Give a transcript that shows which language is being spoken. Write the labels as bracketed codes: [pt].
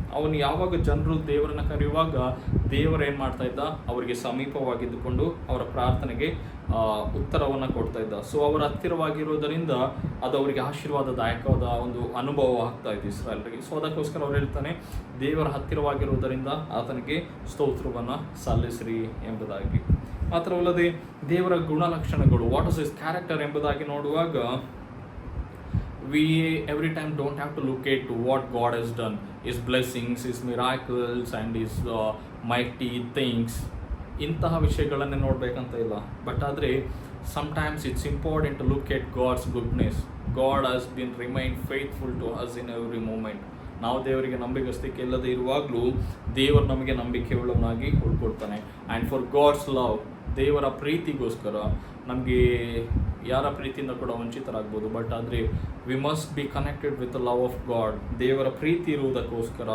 [kn] ಅವನು ಯಾವಾಗ ಜನರು ದೇವರನ್ನು ಕರೆಯುವಾಗ ದೇವರು ಏನು ಮಾಡ್ತಾ ಇದ್ದ, ಅವರಿಗೆ ಸಮೀಪವಾಗಿದ್ದುಕೊಂಡು ಅವರ ಪ್ರಾರ್ಥನೆಗೆ ಉತ್ತರವನ್ನು ಕೊಡ್ತಾ ಇದ್ದ. ಸೊ ಅವರ ಹತ್ತಿರವಾಗಿರೋದರಿಂದ ಅದು ಅವರಿಗೆ ಆಶೀರ್ವಾದದಾಯಕವಾದ ಒಂದು ಅನುಭವ ಆಗ್ತಾ ಇತ್ತು ಇಸ್ರಾಯೇಲರಿಗೆ. ಸೊ ಅದಕ್ಕೋಸ್ಕರ ಅವ್ರು ಹೇಳ್ತಾನೆ, ದೇವರ ಹತ್ತಿರವಾಗಿರುವುದರಿಂದ ಆತನಿಗೆ ಸ್ತೋತ್ರವನ್ನು ಸಲ್ಲಿಸ್ರಿ ಎಂಬುದಾಗಿ. ಮಾತ್ರವಲ್ಲದೆ ದೇವರ ಗುಣಲಕ್ಷಣಗಳು, [en] what is his character [kn] ಎಂಬುದಾಗಿ ನೋಡುವಾಗ, [en] we every time don't have to look at what God has done, his blessings, his miracles and his mighty things, [kn] ಇಂತಹ ವಿಷಯಗಳನ್ನೇ ನೋಡಬೇಕಂತ ಇಲ್ಲ. [en] But ಆದರೆ sometimes it's important to look at God's goodness. God has been remained faithful to us in every moment. [kn] ನಾವು ದೇವರಿಗೆ ನಂಬಿಕಸ್ತಿಕೆ ಇಲ್ಲದೆ ಇರುವಾಗಲೂ ದೇವರು ನಮಗೆ ನಂಬಿಕೆ ಉಳ್ಳವನಾಗಿ ಉಳ್ಕೊಳ್ತಾನೆ. [en] and for God's love, [kn] ದೇವರ ಪ್ರೀತಿಗೋಸ್ಕರ ನಮಗೆ ಯಾರ ಪ್ರೀತಿಯಿಂದ ಕೂಡ ವಂಚಿತರಾಗ್ಬೋದು, [en] but ಆದರೆ we must be connected with the love of God, [kn] ದೇವರ ಪ್ರೀತಿ ಇರುವುದಕ್ಕೋಸ್ಕರ.